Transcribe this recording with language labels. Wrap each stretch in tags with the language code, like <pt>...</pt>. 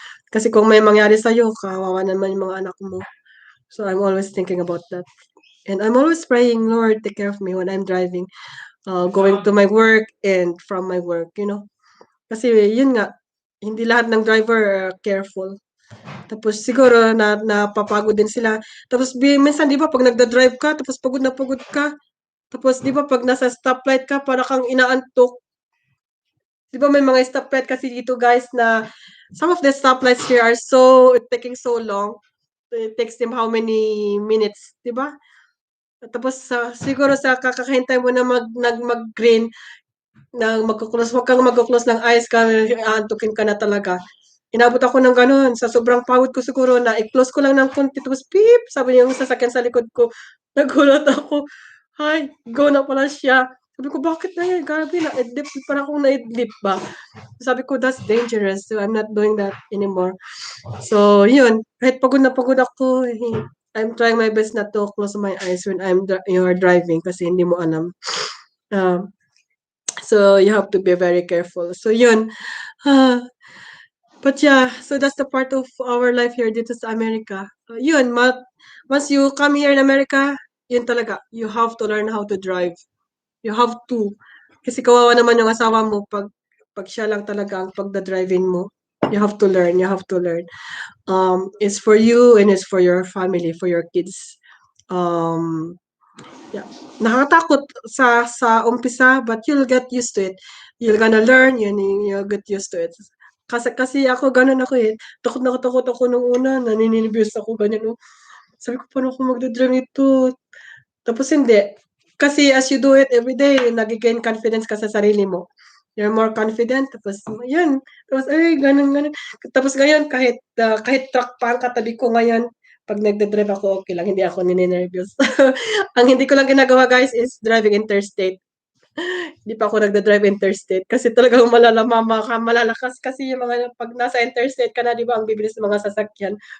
<tl>Kasi kung may mangyari sa'yo, kawawa naman yung mga anak mo.</tl> <en>So I'm always thinking about that. And I'm always praying, Lord, take care of me when I'm driving, going to my work and from my work.</en> <tl>Kasi yun nga, hindi lahat ng driver careful. Tapos siguro napapagod din sila. Tapos minsan 'di ba pag nagda-drive ka tapos pagod ka. Tapos 'di ba pag nasa stoplight ka para kang inaantok. 'Di ba may mga stoplight kasi dito guys na</tl> <en>some of the stoplights here are so taking so long. It takes them how many minutes, 'di ba?</en> <tl>Tapos siguro sa kakahintay mo na mag-green na wag kang magko-close ng eyes ka, aantukin ka na talaga. Inabot ako ng gano'n, sa sobrang pagod ko siguro na i-close ko lang ng konti tapos beep, sabi niya yung sasakyan sa likod ko. Nagulat ako, "Hay, go na pala siya." Sabi ko, "Bakit na yan, grabe naidlip, parang akong naidlip ba?"</tl> <en>Sabi ko, "That's dangerous, so I'm not doing that anymore." So yun,</en> <tl>kahit pagod na pagod ako,</tl> <en>I'm trying my best not to close my eyes when you're driving</en> <tl>kasi hindi mo alam.</tl> <en>Um, so you have to be very careful. So yun, ah, but yeah, so that's the part of our life here</en> <tl>dito sa Amerika.</tl> <en>Yun, once you come here in America, yun talaga, you have to learn how to drive. You have to.</en> <tl>Kasi kawawa naman yung asawa mo pag siya lang talaga ang pagda-driving mo.</tl> <en>You have to learn, you have to learn. It's for you and it's for your family, for your kids. Um, yeah.</en> <tl>Nakakatakot sa umpisa,</tl> <en>but you'll get used to it. You're gonna learn, you'll get used to it.</en> <tl>Kasi ako gano'n ako, eh. Takot ako nung una, nanininibius ako ganyan, oh. Sabi ko, "Paano ako magda-drive nito?" Tapos hindi. Kasi</tl> <en>as you do it everyday,</en> <tl>nage-gain confidence ka sa sarili mo.</tl> <en>You're more confident,</en> <tl>tapos yun. Tapos, ay, gano'n, gano'n. Tapos ngayon, kahit truck pa ang katabi ko ngayon, pag nagda-drive ako, okay lang, hindi ako nininervyos. Ang hindi ko lang ginagawa, guys, is driving interstate. Hindi pa ako nagda-drive interstate kasi talagang malalakas kasi yung mga pag nasa interstate ka na, 'di ba, ang bibilis ng mga sasakyan.</tl>